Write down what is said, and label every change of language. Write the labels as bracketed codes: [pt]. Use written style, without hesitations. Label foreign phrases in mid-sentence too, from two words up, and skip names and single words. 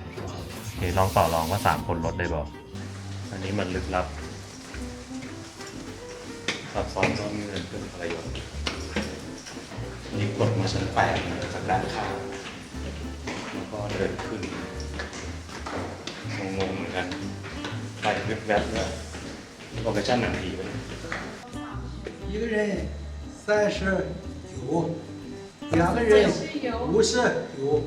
[th] โอเคลองต่อรองว่า3คนลดได้บอกอันนี้มันลึกลับซับซ้อนซ่อนเงื่อนขึ้นอะไรอยู่นี่กดมาชั้น8นะจากด้านข้างแล้วก็เดินขึ้นงงๆเหมือนกันไปแวบๆเลยโลเคชั่นหนังผีไปเลย [zh] 一个人39，两个人59。